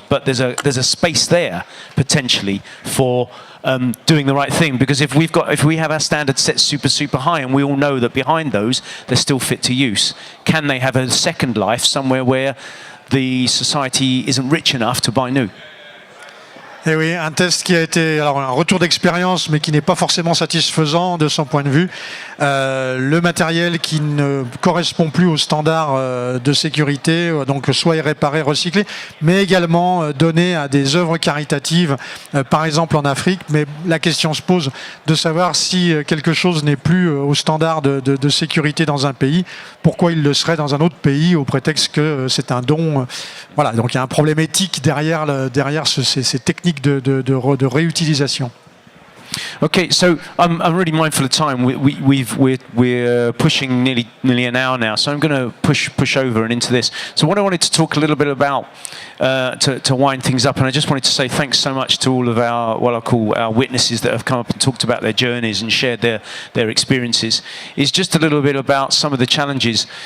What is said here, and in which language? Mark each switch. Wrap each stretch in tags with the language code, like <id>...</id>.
<en>But there's a space there potentially for doing the right thing, because if we have our standards set super high, and we all know that behind those they're still fit to use, can they have a second life somewhere where the society isn't rich enough to buy new?</en> <fr>Et oui, un test qui a été alors un retour d'expérience, mais qui n'est pas forcément satisfaisant de son point de vue. Le matériel qui ne correspond plus aux standards de sécurité, donc soit est réparé, recyclé, mais également donné à des œuvres caritatives, par exemple en Afrique. Mais la question se pose de savoir si quelque chose n'est plus aux standards de sécurité dans un pays, pourquoi il le serait dans un autre pays au prétexte que c'est un don. Voilà, donc il y a un problème éthique derrière ces techniques de réutilisation.</fr> <en>Okay, so I'm really mindful of time. We're pushing nearly an hour now, so I'm going to push over and into this. So what I wanted to talk a little bit about to wind things up, and I just wanted to say thanks so much to all of our, what I call our witnesses that have come up and talked about their journeys and shared their experiences, is just a little bit about some of the challenges.</en>